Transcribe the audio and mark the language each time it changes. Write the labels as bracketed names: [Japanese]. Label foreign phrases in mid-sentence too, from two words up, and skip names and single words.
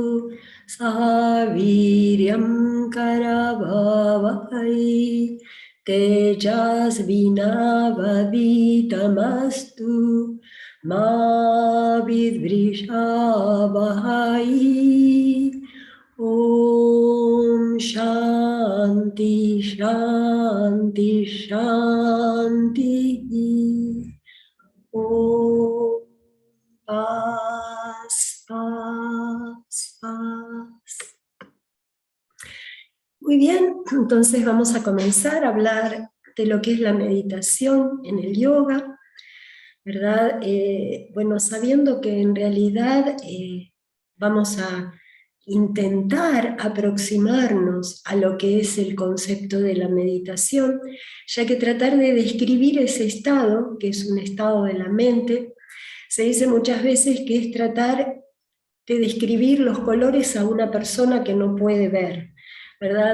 [Sanskrit] सहवीर्यम् करवावै तेजस्विनवदितमस्तु मा विद्व्रिषवहै. ॐ शान्ति शान्ति शान्ति. [Spanish] Om Paz, Paz, Paz. Muy bien, entonces vamos a comenzar a hablar de lo que es la meditación en el yoga, ¿verdad? Bueno, sabiendo que en realidad vamos a intentar aproximarnos a lo que es el concepto de la meditación, ya que tratar de describir ese estado, que es un estado de la mente, se dice muchas veces que es tratar de describir los colores a una persona que no puede ver, ¿verdad?